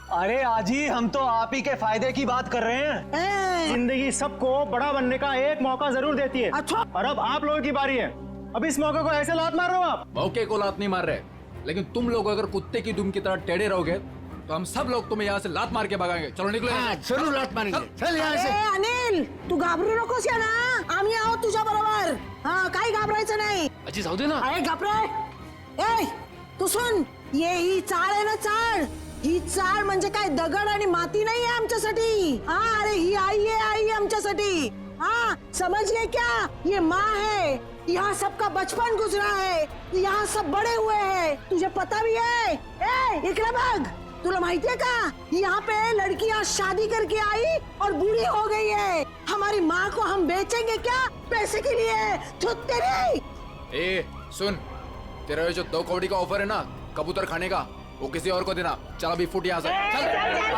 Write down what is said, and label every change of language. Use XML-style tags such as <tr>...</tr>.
<hi>अरे आजी, हम तो आप ही के फायदे की बात कर रहे हैं। जिंदगी सबको बड़ा बनने का एक मौका जरूर देती है। अच्छा। और अब आप लोगों की बारी है। अब इस मौके को ऐसे लात मार रहे हो आप। मौके को लात नहीं मार रहे, लेकिन तुम लोग अगर कुत्ते की दुम की तरह टेढ़े रहोगे तो हम सब लोग तुम्हें यहाँ से लात मार के भगाएंगे। चलो निकलो। जरूर लात मारेंगे। चल यहाँ से।</hi> <mr>अनिल, तू घाबरू नकोस या ना, आम्ही आहोत तुझ्या बरोबर। हाँ, काही घाबरायचं नाही। अजी जाऊ दे ना। अरे घाबरे।</mr> <hi>ए, तू सुन, ये ही चाळ</hi> <mr>आहे ना,</mr> <hi>चाळ।</hi> <mr>ही चाळ म्हणजे काय दगड आणि माती नाही आहे आमच्यासाठी। हाँ, अरे ही आई है आमच्यासाठी।</mr> <hi>हाँ, समझ गए क्या? ये माँ है। यहाँ सबका बचपन गुजरा है, यहाँ सब बड़े हुए हैं, तुझे पता भी है।</hi> <mr>ए, इकडे बघ, तुला माहिती है का?</mr> <hi>यहाँ पे लड़कियाँ शादी करके आई और बूढ़ी हो गई है। हमारी माँ को हम बेचेंगे क्या पैसे के लिए? तो तेरी। ए सुन, तेरा ये जो 2 कौड़ी का ऑफर है ना कबूतर खाने का, वो किसी और को देना। चल अभी फुट यहाँ से। चल।</hi>